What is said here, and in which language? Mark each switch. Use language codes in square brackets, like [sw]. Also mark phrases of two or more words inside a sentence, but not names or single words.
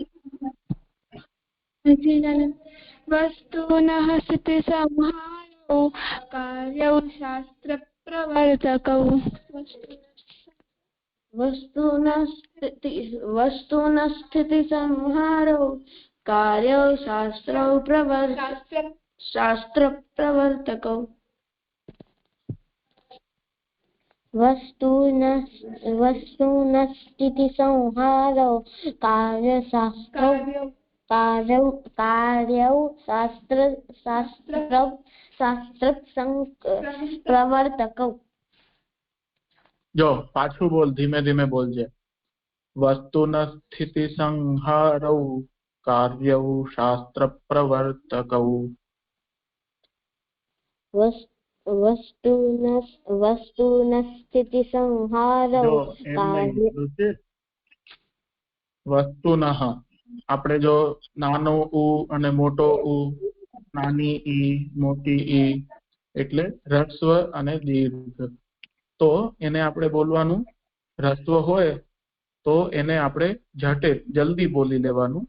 [sa] વસ્તુનઃ સ્થિતિ સંહારૌ કાર્યૌ શાસ્ત્ર પ્રવર્તકૌ વસ્તુનઃ સ્થિતિ સંહારૌ કાર્યૌ શાસ્ત્ર પ્રવર્તકૌ. वस्तुनः स्थिति संहारौ कार्यौ शास्त्र प्रवर्तकौ. [gu] જો પાછું બોલ ધીમે ધીમે બોલજે. [sa] વસ્તુનઃ સ્થિતિ સંહારૌ કાર્યૌ શાસ્ત્ર પ્રવર્તકૌ. वस्तुनः स्थिति संहारौ [gu] વસ્તુનઃ આપણે જો નાનો ઉ અને મોટો ઉ, નાની ઈ મોટી ઈ એટલે હ્રસ્વ અને દીર્ઘ. તો એને આપણે બોલવાનું હ્રસ્વ હોય તો એને આપણે જલ્દી બોલી લેવાનું.